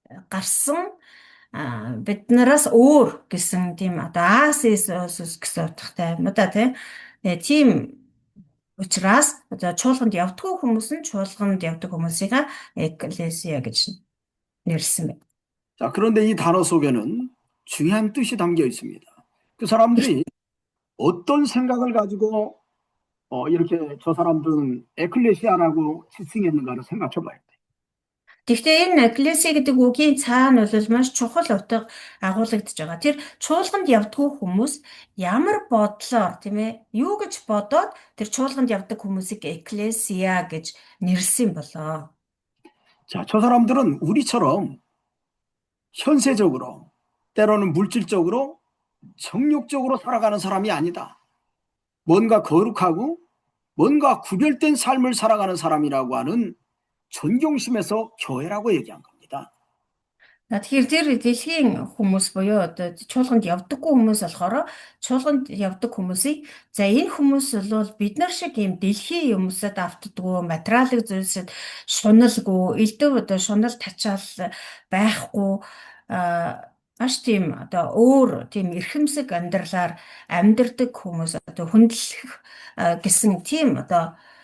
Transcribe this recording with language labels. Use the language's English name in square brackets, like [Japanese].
[Mongolian] гарсан биднээс өөр гэсэн тийм одоо Асис гэсэн утгатай юм да тийм учраас одоо чуулганд явдаггүй хүмүүс нь чуулганд явдаг хүмүүсийг 에클레시아 гэж нэрлсэн байна. [Korean] 자, 그런데 이 단어 속에는 중요한 뜻이 담겨 있습니다. 그 사람들이 어떤 생각을 가지고 이렇게 저 사람들은 에클레시아라고 지칭했는가를 생각해 봐야 돼. [Mongolian] Гэхдээ энэ ecclesia гэдэг үгийн цаана бол маш чухал утга агуулгадж байгаа. Тэр чуулганд явдггүй хүмүүс ямар бодлоор тийм ээ юу гэж бодоод тэр чуулганд явдаг хүмүүсийг ecclesia гэж нэрлсэн болоо. [Korean] 자, 저 사람들은 우리처럼 현세적으로 때로는 물질적으로 정욕적으로 살아가는 사람이 아니다. 뭔가 거룩하고 뭔가 구별된 삶을 살아가는 사람이라고 하는 존경심에서 교회라고 얘기한 겁니다. [Mongolian] Тэгэхээр тэр дэлхийн хүмүүс буюу одоо чуулганд явдаггүй хүмүүс болохоор чуулганд явдаг хүмүүсийг за энэ хүмүүс бол бид нар шиг юм дэлхийн юмсад автдаггүй материалын зүйлсэд шуналгүй элдв одоо шунал тачаал байхгүй маш тийм одоо өөр тийм эрхэмсэг амьдралаар амьдардаг хүмүүс одоо хүндлэх гэсэн тийм одоо